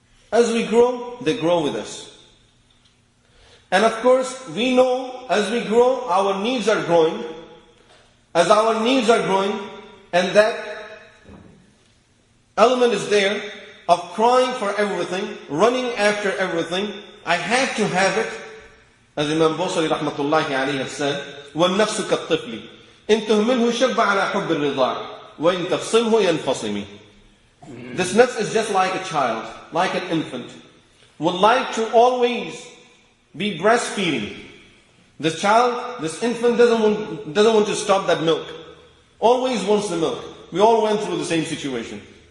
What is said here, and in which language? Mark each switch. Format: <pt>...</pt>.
<en>As we grow, they grow with us. And of course, we know as we grow, our needs are growing. As our needs are growing, and that element is there of crying for everything, running after everything. I have to have it. As Imam Busiri rahmatullahi alayhi has said,</en> <ar>وَالنَّفْسُ كَالطِّفْلِ إِن تُهْمِلْهُ شَبَّ عَلَى حُبِّ الرِّضَاعِ وَإِن تَفْصِمْهُ يَنْفَصِمِ.</ar> <en>This nafs is just like a child, like an infant, would like to always be breastfeeding. This child, this infant doesn't want to stop that milk. Always wants the milk. We all went through the same situation.</en>